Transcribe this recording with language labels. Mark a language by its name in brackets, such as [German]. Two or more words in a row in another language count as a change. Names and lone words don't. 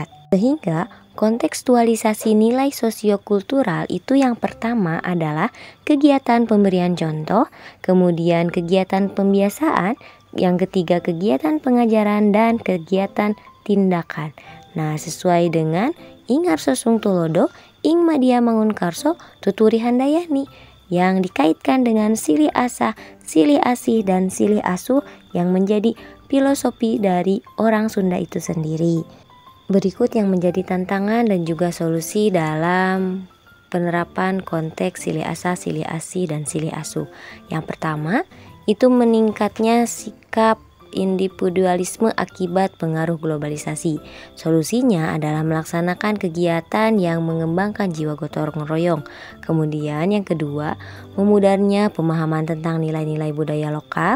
[Indonesian] Sehingga kontekstualisasi nilai sosiokultural itu yang pertama adalah kegiatan pemberian contoh, kemudian kegiatan pembiasaan, yang ketiga kegiatan pengajaran, dan kegiatan tindakan. Nah, sesuai dengan [Javanese] ing Arso Sung Tulodo, ing Madya Mangunkarso, tuturi handayani, [Indonesian] yang dikaitkan dengan [Sundanese] silih asah, silih asih, [Indonesian] dan silih asuh yang menjadi filosofi dari orang Sunda itu sendiri. Berikut yang menjadi tantangan dan juga solusi dalam penerapan konteks [Sundanese] silih asah, silih asih, [Indonesian] dan [Sundanese] silih asuh. [Indonesian] Yang pertama, itu meningkatnya sikap individualisme akibat pengaruh globalisasi. Solusinya adalah melaksanakan kegiatan yang mengembangkan jiwa gotong royong. Kemudian yang kedua, memudarnya pemahaman tentang nilai-nilai budaya lokal.